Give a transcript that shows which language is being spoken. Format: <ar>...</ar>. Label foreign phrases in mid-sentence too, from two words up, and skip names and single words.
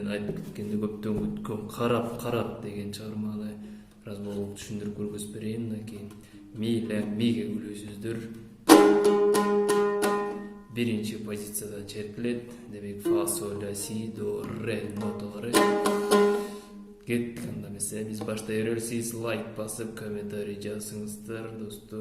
<ky>кеткенде көптөн күткөн карап деген чыгарманы бир аз болуп түшүндүрүп көргөзүп берейин. Мындан кийин ми ла миге күлүүсүздөр. Биринчи позициядан чертилет. Демек фа соль ля си до ре ноталары. Кеттик, анда эмесе биз баштай берели. Сиз лайк басып комментарий жазыңыздар достор.</ky>